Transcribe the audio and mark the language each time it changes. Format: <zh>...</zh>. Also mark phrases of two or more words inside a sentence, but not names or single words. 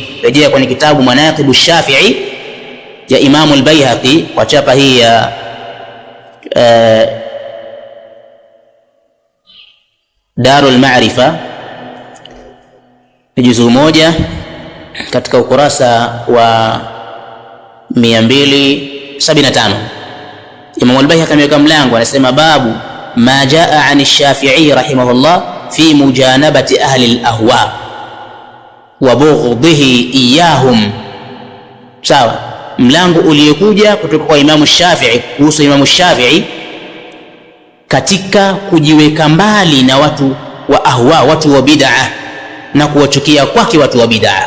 <sw>Rejea kwenye kitabu Manaqibu Shafi'i ya Imam al-Baihaqi kwa chapa hii ya Darul Ma'rifa, juzu moja katika ukurasa wa 275. Imam al-Baihaqi ameweka mlango, anasema</sw> <ar>باب ما جاء عن الشافعي رحمه الله في مجانبة أهل الأهواء وبغضه إياهم.</ar> <sw>Sawa, mlango uliokuja kutoka kwa Imam Shafi'i kuhusu Imam Shafi'i katika kujiweka mbali na watu wa ahwa, watu wa bid'ah, na kuwachukia kwake watu wa bid'ah.</sw>